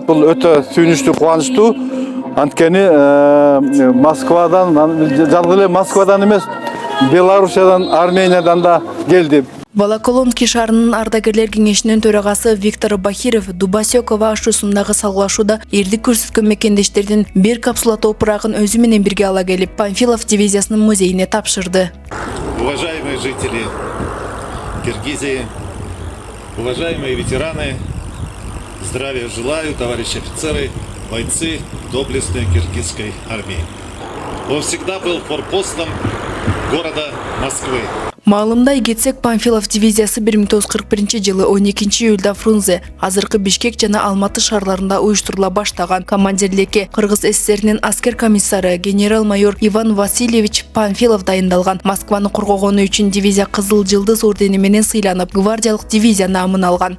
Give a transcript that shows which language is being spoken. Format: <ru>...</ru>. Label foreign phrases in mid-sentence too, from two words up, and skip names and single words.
<ky>Бул өтө сүйүнүчтүү, кубанычтуу. Анткени Москвадан, жалгыз эле Москвадан эмес, Белоруссиядан, Армениядан да келди. Волоколамский шаарынын ардагерлер кеңешинин төрагасы Виктор Бахиров Дубасёкова ашуусундагы салгылашууда эрдик көрсөткөн мекендештердин бир капсула топурагын өзү менен бирге ала келип, Памфилов дивизиясынын музейине тапшырды.</ky> <ru>Уважаемые жители Киргизии, уважаемые ветераны, здравия желаю, товарищи офицеры, бойцы доблестной киргизской армии. Он всегда был форпостом города Москвы.</ru> <ky>Маалымдай кетсек, Памфилов дивизиясы 1941 жылы 12 июлда Фрунзе, азыркы Бишкек жана Алматы шаарларында уюштурула баштаган. Командирлекке Кыргыз СССРнин аскер комиссары генерал-майор Иван Васильевич Памфилов дайындалган. Москваны коргогону үчүн дивизия Кызыл жылдыз ордени менен сыйланып, гвардиялык дивизия намын алган.</ky>